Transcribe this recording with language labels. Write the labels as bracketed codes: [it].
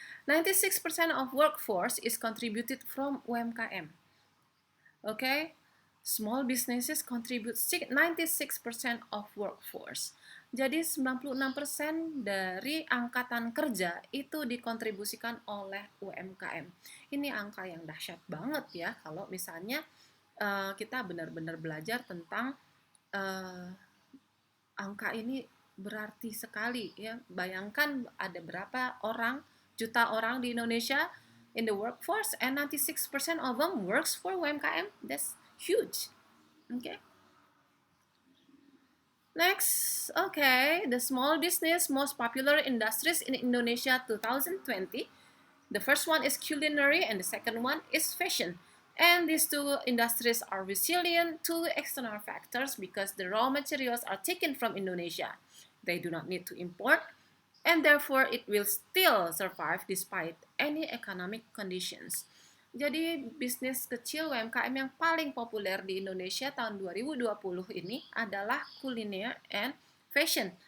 [en] 96% of workforce is contributed from UMKM. Okay? Small businesses contribute 96% of workforce. [id] Jadi 96% dari angkatan kerja itu dikontribusikan oleh UMKM. Ini angka yang dahsyat banget ya kalau misalnya kita benar-benar belajar tentang angka ini berarti sekali ya. Bayangkan ada berapa juta orang di Indonesia [en] in the workforce and 96% of them works for UMKM. That's huge. Okay. Next, okay, the small business most popular industries in Indonesia 2020. The first one is culinary and the second one is fashion. And these two industries are resilient to external factors because the raw materials are taken from Indonesia. They do not need to import, and therefore it will still survive despite any economic conditions. [id] Jadi bisnis kecil UMKM yang paling populer di Indonesia tahun 2020 ini adalah kuliner and fashion.